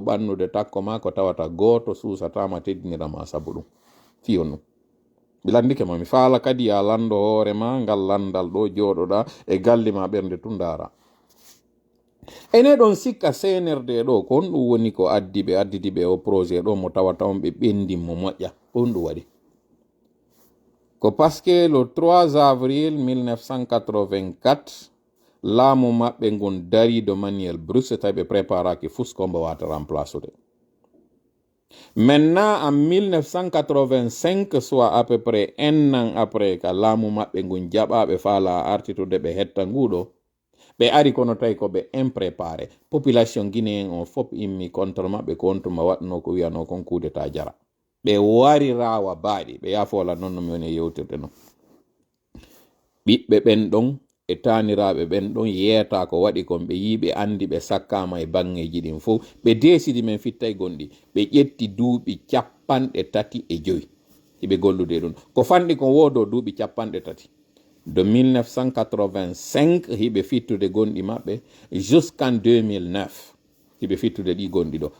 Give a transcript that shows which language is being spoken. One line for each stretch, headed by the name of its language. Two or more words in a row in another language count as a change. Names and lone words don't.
Fula: ɓannude takko ma ko tawata goto susatama teddinirama sabu ɗum fi hon ɗum mi landike ma mi faala kadi a lando hoore ma ngal landal ɗo joɗoɗa e galli ma ɓernde tundara ene ɗon sikka senerde ɗo ko on ɗum woni ko addidiɓe o projet ɗo mo tawata on ɓe ɓendin mo moƴƴa on ɗum waɗi ko
French: parce que le 3 avril 1984
Fula: laamu maɓɓe ngun dari
French: de manière brusque
Fula: tawi ɓe préparaki fuskombo wata remplacude
French: maintenant en 1985 soit à peu près 1 an après
Fula: ka laamu maɓɓe ngun jaɓaɓe faala artitude ɓe hetta nguɗo ɓe ari kono tawi ko ɓe
French: impréparé population guinéen
Fula: on fop immi contre maɓɓe ko wontuma waɗno ko wiyano kon
French: coup d'état
Fula: jara ɓe wari rawa baaɗi ɓe yafola noon no mi woni e yewtirde noon ɓiɓɓe ɓen ɗon e taniraɓe ɓen ɗon yeeta ko waɗi kon ɓe yiɓe andi ɓe sakkama e bangeji ɗin fof ɓe desidi men fittay gonɗi ɓe ƴetti duuɓi 35 hiɓe gollude ɗum ko fanɗi kon wodo duuɓi 30
French: de 1985
Fula: hiɓe fittude gonɗi maɓɓe
French: jusqu'en 2009
Fula: hiɓe fittude ɗi gonɗi ɗo.